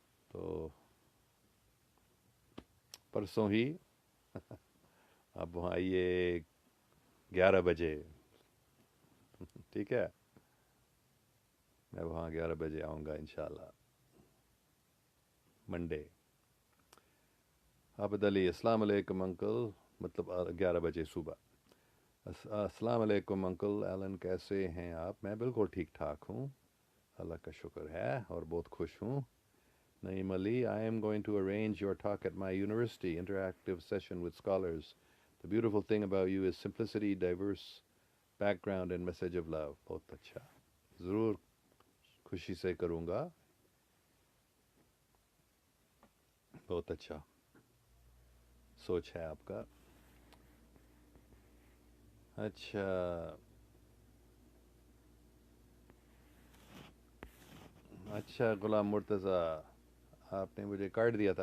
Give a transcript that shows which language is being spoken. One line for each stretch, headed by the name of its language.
Urdu: تو پرسوں ہی آپ وہاں آئیے 11 بجے, ٹھیک ہے, میں وہاں 11 بجے آؤں گا انشاءاللہ منڈے. عابد علی السلام علیکم انکل, مطلب 11 بجے صبح. السلام علیکم انکل ایلن, کیسے ہیں آپ؟ میں بالکل ٹھیک ٹھاک ہوں, اللہ کا شکر ہے, اور بہت خوش ہوں.
English: Naeem Ali, I am going to arrange your talk at my university, interactive session with scholars. The beautiful thing about you is simplicity, diverse background and message of love.
Urdu: بہت اچھا, ضرور خوشی سے کروں گا. بہت اچھا سوچ ہے آپ کا. اچھا اچھا غلام مرتضیٰ, آپ نے مجھے کارڈ دیا تھا.